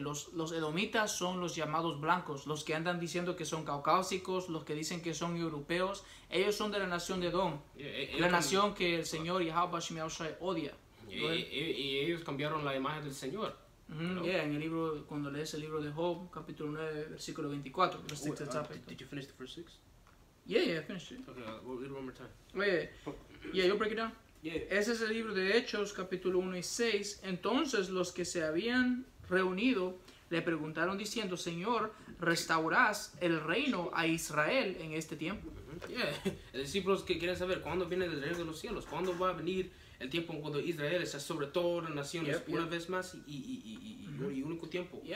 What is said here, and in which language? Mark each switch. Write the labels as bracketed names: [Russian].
[Spanish] Los edomitas son los llamados blancos, los que andan diciendo que son caucásicos, los que dicen que son europeos. Ellos son de la nación de Edom, la nación que el Señor Yahweh Shemiah odia. Y ellos cambiaron la imagen del Señor. En el libro, cuando lees el libro de Job, capítulo 9, versículo 24. [English] Did you finish the first 6? I finished it. Okay, we'll read it one more time. You'll break it down? [Spanish] Ese es el libro de Hechos, capítulo 1 y 6. Entonces los que se habían reunido le preguntaron diciendo, Señor, ¿restaurarás el reino a Israel en este tiempo? Los discípulos que quieren saber cuándo viene el reino de los cielos, cuándo va a venir el tiempo cuando Israel está sobre todas las naciones una vez más y único tiempo.